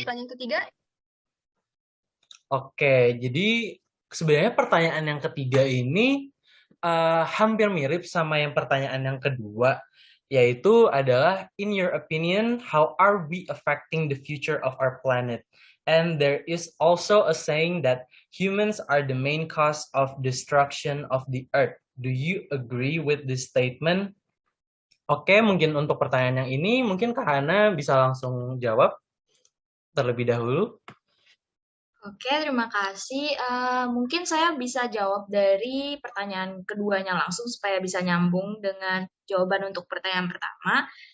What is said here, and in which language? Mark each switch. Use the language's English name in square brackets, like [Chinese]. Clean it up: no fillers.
[Indonesian] pertanyaan ketiga. Oke, jadi sebenarnya pertanyaan yang ketiga ini hampir mirip sama yang pertanyaan yang kedua, yaitu adalah, [English] in your opinion, how are we affecting the future of our planet? And there is also a saying that humans are the main cause of destruction of the earth. Do you agree with this statement? [Indonesian] Oke, mungkin untuk pertanyaan yang ini, mungkin Kak Hana bisa langsung jawab terlebih dahulu. Oke, terima kasih. Mungkin saya bisa jawab dari pertanyaan keduanya langsung supaya bisa nyambung dengan jawaban untuk pertanyaan pertama.